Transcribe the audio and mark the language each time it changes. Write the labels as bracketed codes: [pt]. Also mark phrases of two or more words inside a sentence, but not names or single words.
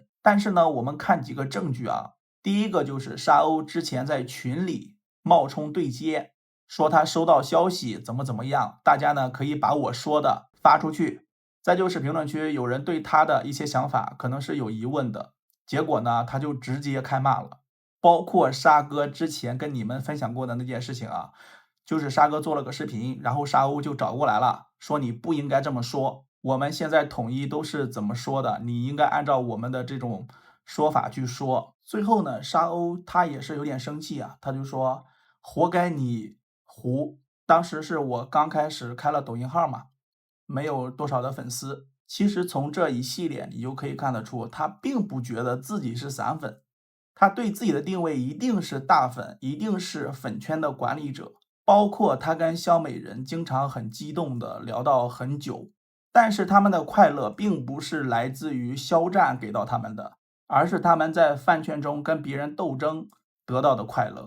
[zh] 但是呢，我們看幾個證據啊，第一個就是沙鷗之前在群裡冒充對接，說他收到消息怎麼樣，大家呢可以把我說的發出去。再就是評論區有人對他的一些想法可能是有疑問的，結果呢他就直接開罵了。包括沙哥之前跟你們分享過的那件事情啊，就是沙哥做了個視頻，然後沙鷗就找過來了，說你不應該這麼說，我們現在統一都是怎麼說的，你應該按照我們的這種說法去說。最後呢，沙鷗他也是有點生氣啊，他就說活該你胡。當時是我剛開始開了抖音號嘛，沒有多少的粉絲。其實從這一系列你就可以看得出，他並不覺得自己是散粉，他對自己的定位一定是大粉，一定是粉圈的管理者。包括他跟蕭美人經常很激動的聊到很久，但是他們的快樂並不是來自於肖戰給到他們的，而是他們在飯圈中跟別人鬥爭得到的快樂。